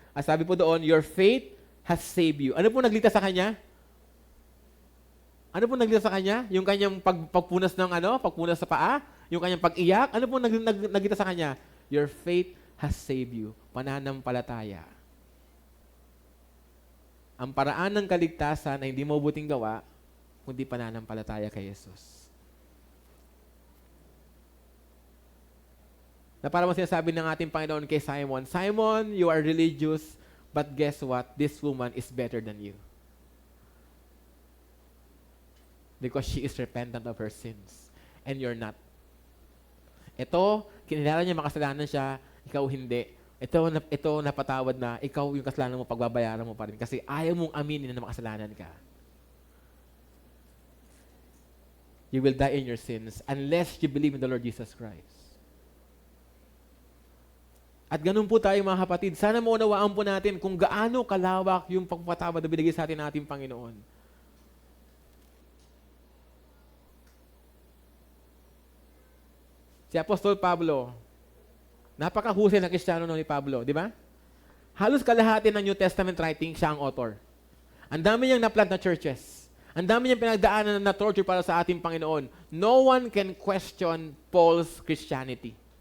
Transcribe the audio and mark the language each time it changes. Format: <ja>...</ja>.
<tl>At sabi po doon,</tl> <en>your faith has saved you.</en> <tl>Ano po nagligtas sa kanya? Ano po nagligtas sa kanya? Yung kanyang pagpunas ng pagpunas sa paa? Yung kanyang pag-iyak? Ano po nagligtas sa kanya?</tl> <en>Your faith has saved you.</en> <tl>Pananampalataya. Ang paraan ng kaligtasan na hindi mo buting gawa, kundi pananampalataya kay Jesus. Na parang sinasabi ng ating Panginoon kay Simon, Simon,</tl> <en>you are religious, but guess what? This woman is better than you. Because she is repentant of her sins. And you're not.</en> <tl>Ito, kinilala niya makasalanan siya, ikaw hindi. Ito napatawad na, ikaw yung kasalanan mo, pagbabayaran mo pa rin. Kasi ayaw mong aminin na makasalanan ka.</tl> <en>You will die in your sins unless you believe in the Lord Jesus Christ.</en> <tl>At ganun po tayo mga kapatid. Sana maunawaan po natin kung gaano kalawak yung pagpatawad na binigay sa atin ng ating Panginoon. Si Apostol Pablo, napakahusay na Kristiyano ni Pablo, di ba? Halos kalahati ng New Testament writing, siya ang author. Ang dami niyang na-plant na churches. Ang dami niyang pinagdaanan na torture para sa ating Panginoon.</tl> <en>No one can question Paul's Christianity.</en>